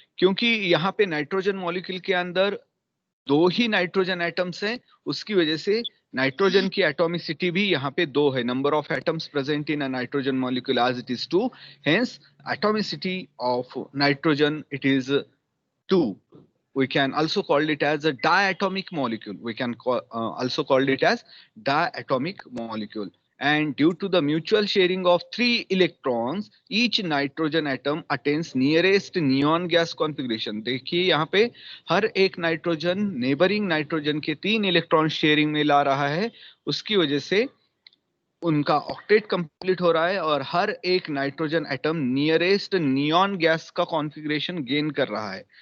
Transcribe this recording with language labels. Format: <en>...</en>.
<hi>क्योंकि यहाँ पे नाइट्रोजन मॉलिक्यूल के अंदर 2 ही नाइट्रोजन एटम्स हैं, उसकी वजह से नाइट्रोजन की एटॉमिसिटी भी यहाँ पे 2 है।</hi> <en>Number of atoms present in a nitrogen molecule as it is 2, hence atomicity of nitrogen it is 2. We can also call it as a diatomic molecule. We can also call it as diatomic molecule. And due to the mutual sharing of 3 electrons, each nitrogen atom attains nearest neon gas configuration.</en> <hi>देखिए यहाँ पे हर एक nitrogen neighbouring nitrogen के 3 electron sharing में ला रहा है, उसकी वजह से उनका ऑक्टेट कंप्लीट हो रहा है और हर एक nitrogen atom nearest neon gas का कॉन्फ़िगरेशन गेन कर रहा है।</hi>